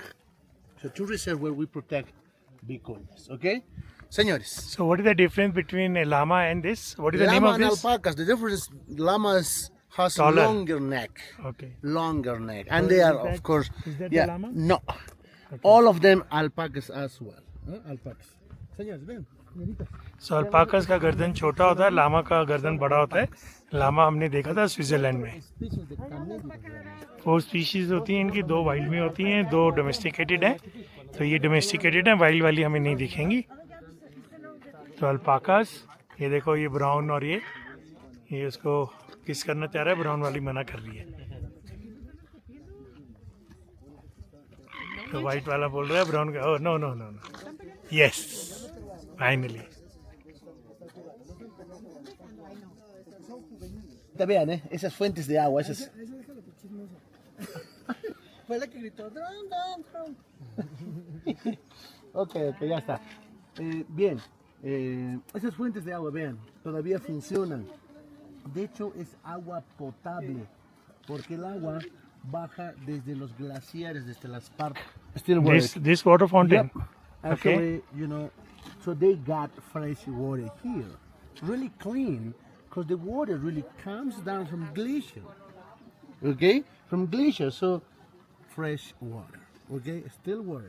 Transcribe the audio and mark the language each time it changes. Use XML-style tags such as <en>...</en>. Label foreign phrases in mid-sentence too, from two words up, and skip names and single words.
<en>So 2 reserves where we protect vicuñas, okay?</en> <es>Señores.</es> <en>So what is the difference between a llama and this? What is the name Llama of and this? alpacas, the difference is llamas has Taller. longer neck. Okay. Longer neck. And So they is are, that- of course, is that the yeah, llama? no. All of them alpacas as well.</en> <es>Alpacas. Señores, ven, señoritas.</es> <hi>सो अल्पाकास का गर्दन छोटा होता है, लामा का गर्दन बड़ा होता है। लामा हमने देखा था स्विट्जरलैंड में।</hi> <en>Species of the camelid.</en> <hi>4 स्पीशीज होती हैं इनकी, 2 वाइल्ड में होती हैं, 2 डोमेस्टिकेटेड हैं। तो ये डोमेस्टिकेटेड हैं, वाइल्ड वाली हमें नहीं दिखेंगी। तो अल्पाकास, ये देखो ये ब्राउन और ये उसको किस करना चाह रहा है, ब्राउन वाली मना कर रही है। तो वाइट वाला बोल रहा है ब्राउन का,</hi> <en>oh no no no no, yes finally.</en> <es>Vean, esas fuentes de agua, esas. Fue la que gritó. Ok, ya está. Bien, esas fuentes de agua, vean, todavía funcionan. De hecho, es agua potable, porque el agua baja desde los glaciares, desde las partes.</es> <en>Still working. This water fountain. Yep. Actually, you know, so they got fresh water here. Really clean, because the water really comes down from glacier. Okay? From glacier, so fresh water. Okay? Still work.</en>